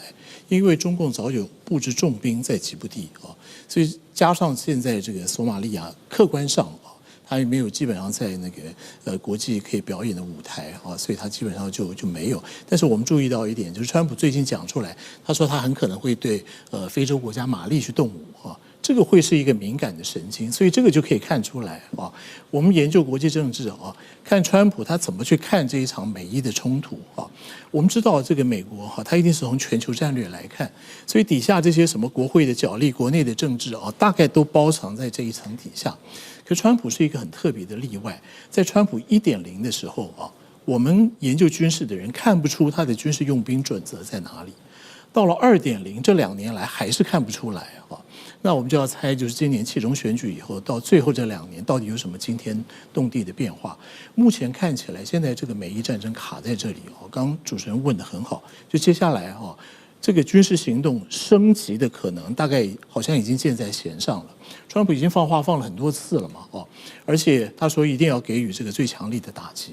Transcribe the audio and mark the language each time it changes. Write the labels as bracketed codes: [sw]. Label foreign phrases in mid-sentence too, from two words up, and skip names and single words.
[zh] 因為中共早有布置重兵在吉布地所以加上現在這個索馬利亞客觀上他也沒有基本上在那個國際可以表演的舞台所以他基本上就沒有。但是我們注意到一點，就是川普最近講出來，他說他很可能會對非洲國家馬利去動武這個會是一個敏感的神經，所以這個就可以看出來啊。我們研究國際政治啊，看川普他怎麼去看這一場美伊的衝突啊。我們知道這個美國哈，他一定是從全球戰略來看，所以底下這些什麼國會的角力、國內的政治啊，大概都包藏在這一層底下。可川普是一個很特別的例外，在川普1.0的時候啊，我們研究軍事的人看不出他的軍事用兵準則在哪裡。到了2.0，這2年來還是看不出來啊。那我們就要猜，就是今年期中選舉以後，到最後這2年，到底有什麼驚天動地的變化？目前看起來，現在這個美伊戰爭卡在這裡哦。剛剛主持人問得很好，就接下來哈，這個軍事行動升級的可能，大概好像已經箭在弦上了。川普已經放話放了很多次了嘛，哦，而且他說一定要給予這個最強力的打擊。